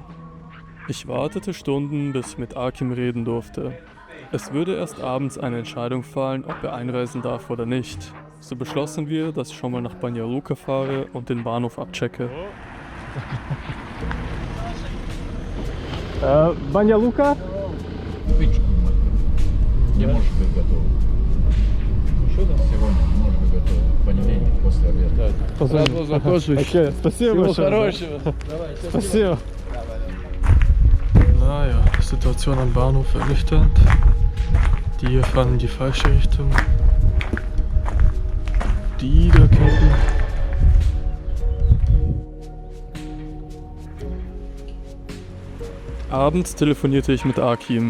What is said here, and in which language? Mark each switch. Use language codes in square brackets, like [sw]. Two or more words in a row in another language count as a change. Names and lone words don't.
[de] Ich wartete Stunden, bis ich mit Akim reden durfte. Es würde erst abends eine Entscheidung fallen, ob er einreisen darf oder nicht. So beschlossen wir, dass ich schon mal nach Banja Luka fahre und den Bahnhof abchecke. Banja Luka? [ru] Не может быть готово. Сегодня не может быть готово. В понедельник после обеда. Сразу закончили. Спасибо большое. Спасибо. [de] Naja, Situation am Bahnhof ernüchternd. Die hier fahren in die falsche Richtung. Die da kämpfen. Abends telefonierte ich mit Akim.